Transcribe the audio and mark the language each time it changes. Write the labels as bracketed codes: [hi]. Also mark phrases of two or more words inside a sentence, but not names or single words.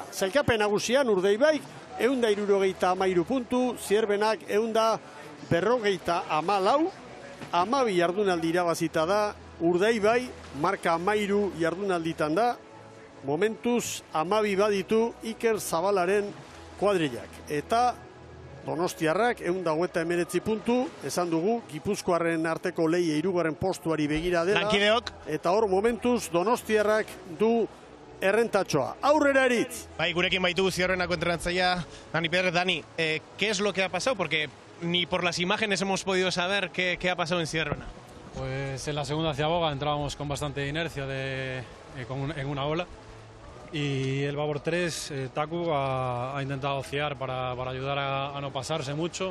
[eu] Zailkapen nagusian Urdaibaik 163 puntu, Zierbenak 154, 12 jardunaldi irabazita da, Urdaibai marka 13 jardunalditan da, momentuz 12 baditu Iker Zabalaren kuadrilak. Eta Donostiarrak 129 puntu, esan dugu, Gipuzkoarren arteko leia 3. postuari begira dela. Lankideok. Eta hor momentuz Donostiarrak du errentatxoa. Aurrera eritz. Bai, gurekin baitu Zierbenako entrenatzailea Dani Pérez. [es] Dani, ¿qué es lo que ha pasado? Porque ni por las imágenes hemos podido saber qué ha pasado en Zierbena. Pues en la segunda ciaboga entrábamos con bastante inercia en una ola. Y el Babor 3, Taku, ha intentado ciar para ayudar a no pasarse mucho.